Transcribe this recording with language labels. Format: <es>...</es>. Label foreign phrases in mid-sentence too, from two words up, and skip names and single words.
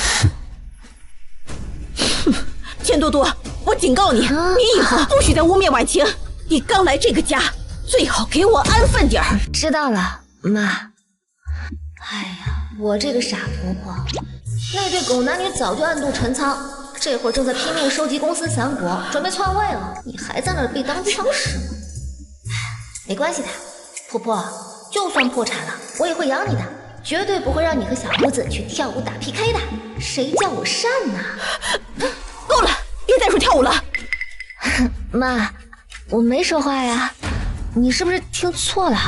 <zh>钱多多，我警告你，你以后不许再污蔑婉晴。你刚来这个家，最好给我安分点儿。知道了，妈。哎呀，我这个傻婆婆，那对狗男女早就暗度陈仓，这会儿正在拼命收集公司散伙，準備篡位了。你還在那兒被當槍使？沒關係的，婆婆，就算破產了，我也會養你的，絕對不會讓你和小胡子去跳舞打 PK 的。誰叫我善呢？夠了，別再說跳舞了。媽，我沒說話呀，你是不是聽錯了？</zh>